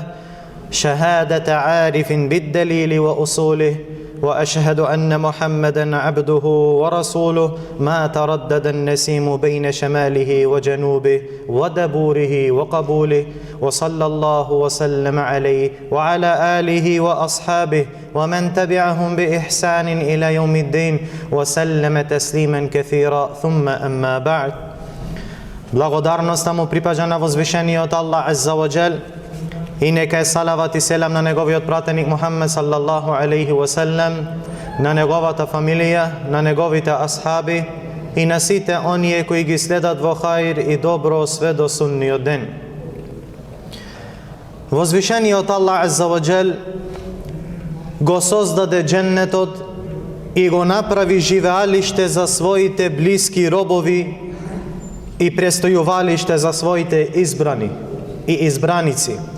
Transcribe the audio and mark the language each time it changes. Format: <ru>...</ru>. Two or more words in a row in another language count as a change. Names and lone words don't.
<ar>شهادة عارف بالدليل وأصوله وأشهد أن محمدًا عبده ورسوله ما تردد النسيم بين شماله وجنوبه ودبوره وقبوله وصلى الله وسلم عليه وعلى آله وأصحابه ومن تبعهم بإحسان إلى يوم الدين وسلم تسليما كثيرا ثم أما بعد.</ar> <mk>Благодарноста му припаѓа на возвишениот Аллах</mk> <ar>عز وجل</ar> <mk>и нека е салават и селам на неговиот пратеник Мухаммед</mk> <ar>صلى الله عليه وسلم,</ar> <mk>на неговата фамилија, на неговите асхаби и на сите оние кои ги следат во хаир и добро све до сунниот ден. Возвишениот Аллах</mk> <ar>عز وجل</ar> <mk>го создаде дженнетот и го направи живеалиште за своите блиски робови и престојувалиште за своите избрани и избраници.</mk>